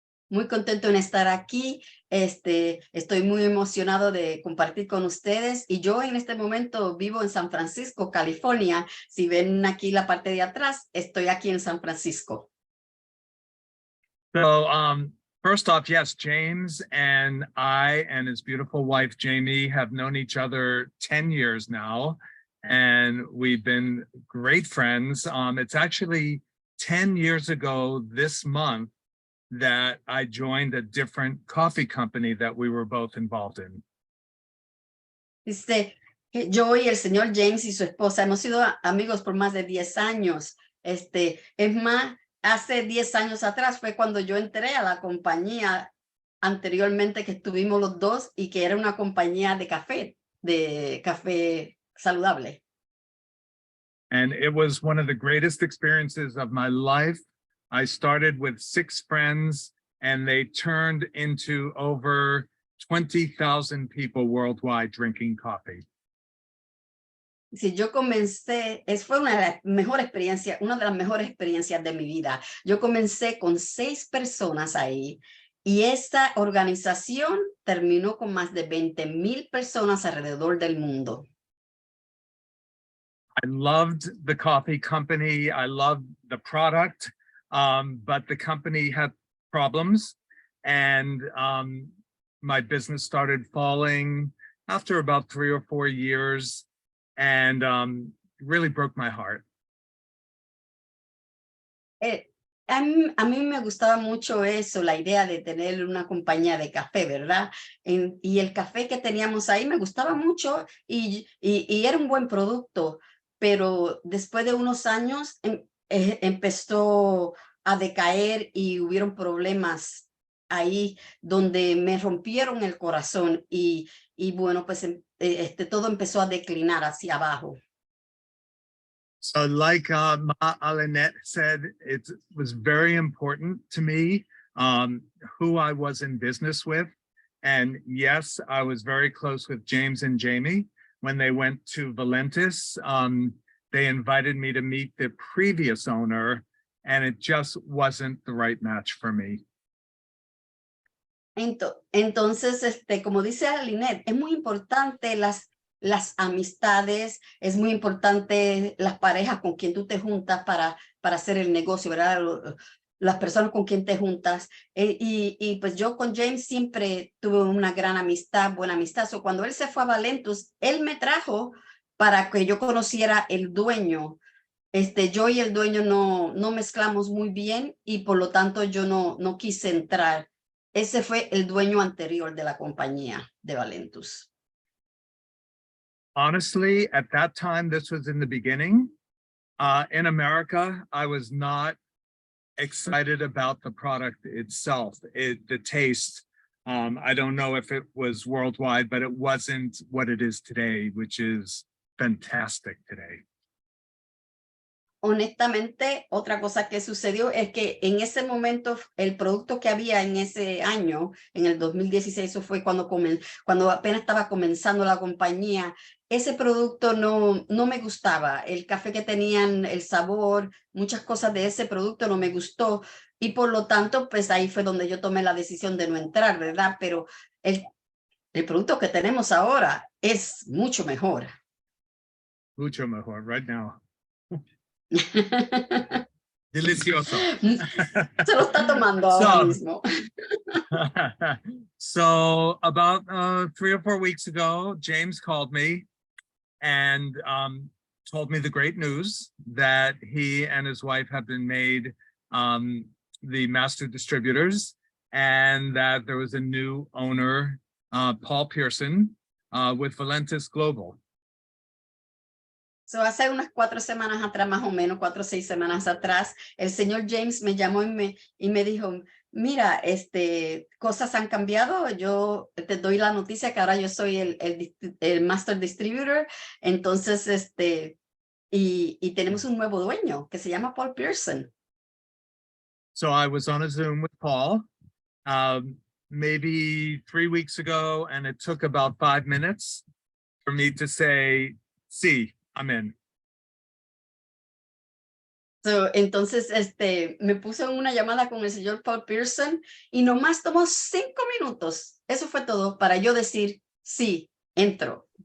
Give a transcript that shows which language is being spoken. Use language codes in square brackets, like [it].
[es] Muy contento en estar aquí. Estoy muy emocionado de compartir con ustedes. Y yo en este momento vivo en San Francisco, California. Si ven aquí la parte de atrás, estoy aquí en San Francisco. [en] So first off, yes, James and I and his beautiful wife, Jamie, have known each other 10 years now, and we've been great friends. It's actually 10 years ago this month that I joined a different coffee company that we were both involved in. [es] Dice, yo y el señor James y su esposa hemos sido amigos por más de 10 años. Es más, hace 10 años atrás fue cuando yo entré a la compañía anteriormente que estuvimos los dos y que era una compañía de café saludable. [en] And it was one of the greatest experiences of my life. I started with 6 friends and they turned into over 20,000 people worldwide drinking coffee. [es] Si yo comencé, fue una de las mejores experiencias de mi vida. Yo comencé con 6 personas ahí y esta organización terminó con más de 20,000 personas alrededor del mundo. [en] I loved the coffee company. I loved the product, but the company had problems and my business started falling after about 3 or 4 years. And really broke my heart. [es] A mí me gustaba mucho eso, la idea de tener una compañía de café, ¿verdad? Y el café que teníamos ahí me gustaba mucho y era un buen producto, pero después de unos años empezó a decaer y hubieron problemas ahí donde me rompieron el corazón y bueno, pues todo empezó a declinar hacia abajo. [en] So like Ma Alinette said, it was very important to me who I was in business with. And yes, I was very close with James and Jamie. When they went to Valentis, they invited me to meet the previous owner, and it just wasn't the right match for me. [es] Entonces, como dice Alinette, es muy importante las amistades, es muy importante las parejas con quien tú te juntas para hacer el negocio, ¿verdad? Las personas con quien te juntas. Y pues yo con James siempre tuve una gran amistad, buena amistad. So, cuando él se fue a Valentus, él me trajo para que yo conociera el dueño. Yo y el dueño no mezclamos muy bien y por lo tanto yo no quise entrar. Ese fue el dueño anterior de la compañía de Valentus. [en] Honestly, at that time, this was in the beginning. In America, I was not excited about the product itself, the taste. I don't know if it was worldwide, but it wasn't what it is today, which is fantastic today. [es] Honestamente, otra cosa que sucedió es que en ese momento el producto que había en ese año, en el 2016, eso fue cuando apenas estaba comenzando la compañía, ese producto no me gustaba. El café que tenían, el sabor, muchas cosas de ese producto no me gustó y por lo tanto, pues ahí fue donde yo tomé la decisión de no entrar, ¿verdad? Pero el producto que tenemos ahora es mucho mejor. Mucho mejor, [en] right now. [es] Delicioso. Se lo está tomando ahora mismo. [en] So about 3 or 4 weeks ago, James called me and told me the great news that he and his wife have been made the master distributors and that there was a new owner, Paul Pearson, with Valentis Global. [es] So, hace unas 4 semanas atrás, más o menos 4 o 6 semanas atrás, el señor James me llamó y me dijo, mira, cosas han cambiado, yo te doy la noticia que ahora yo soy el Master Distributor, entonces, y tenemos un nuevo dueño que se llama Paul Pearson. [en] So I was on a Zoom with Paul, maybe 3 weeks ago, and it took about 5 minutes for me to say, sí, I'm in. [es] Entonces, me puse en una llamada con el señor Paul Pearson y nomás tomó 5 minutos. Eso fue todo para yo decir, sí, entro.